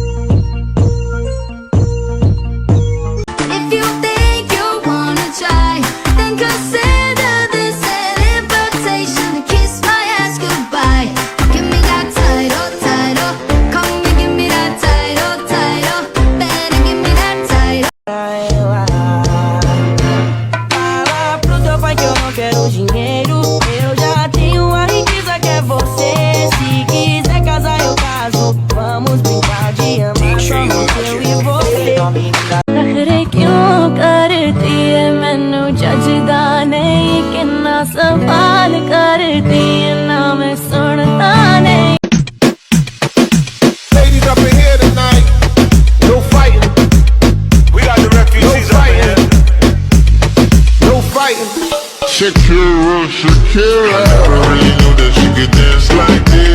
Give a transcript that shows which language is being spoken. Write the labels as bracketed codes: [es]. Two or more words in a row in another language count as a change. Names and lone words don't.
[en] If you think you wanna try, then consider this an invitation to kiss my ass goodbye. Give me that title, title. Come and give me that title, title. Better give me that title. [pt] Pro teu pai que eu não quero dinheiro. Eu já tenho a riqueza que é você. Se quiser casar eu caso. Vamos brincar de amar somente eu e você. [hi] नखरे क्यों करती है [pa] ਮੈਨੂੰ ਜਜਦਾ ਨਹੀਂ ਕਿੰਨਾ [hi] सवाल करती है ना मैं सुनता नहीं. [en] Ladies up in here tonight, no fighting. We got the refugees up in here. No fighting. Shakira, Shakira. I never really knew that she could dance like this.